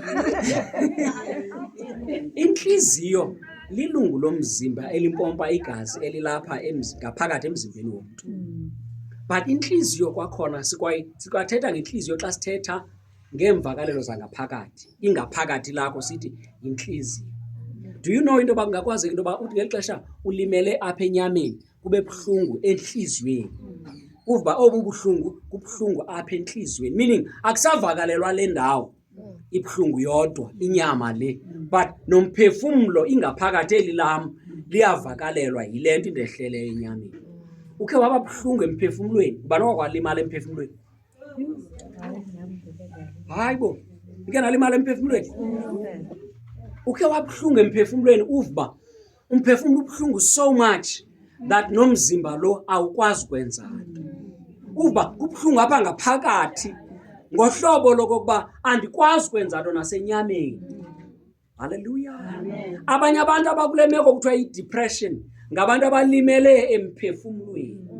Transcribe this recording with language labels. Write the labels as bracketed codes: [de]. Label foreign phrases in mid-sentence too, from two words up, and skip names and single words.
[xh] Inhliziyo lilungu lomzimba elimpompa igazi elilapha ngaphakathi emzimbeni womuntu. But inhliziyo kwakhona sikwathetha ngenhliziyo xa sithetha ngeemvakalelo zangaphakathi. Ingaphakathi lakho sithi inhliziyo. [en] Do you know [xh] into yoba kungakwazi into yoba uthi ngeli xesha ulimele apha enyameni kube buhlungu enhliziyweni? Uva obu buhlungu kubuhlungu apha enhliziyweni, meaning akusavakalelwa le ndawo ibuhlungu yodwa inyama le, but nomphefumlo ingaphakathi elilam liyavakalelwa yile nto indehleleyo enyameni. Ukhe waba buhlungu emphefumlweni? Ubani wakwalimala emphefumlweni? Hayi bo, ike nalimala emphefumlweni? Ukhe wabuhlungu emphefumlweni uva umphefumlo ubuhlungu [en] so much that [xh] nomzimba lo awukwazi kwenza nto. Uva kubuhlungu apha ngaphakathi ngohlobo lokokuba andikwazi kwenza nto nasenyameni. Hallelujah. Amen. Abanye abantu abakule meko kuthiwa yi-depression ngabantu abalimele emphefumlweni.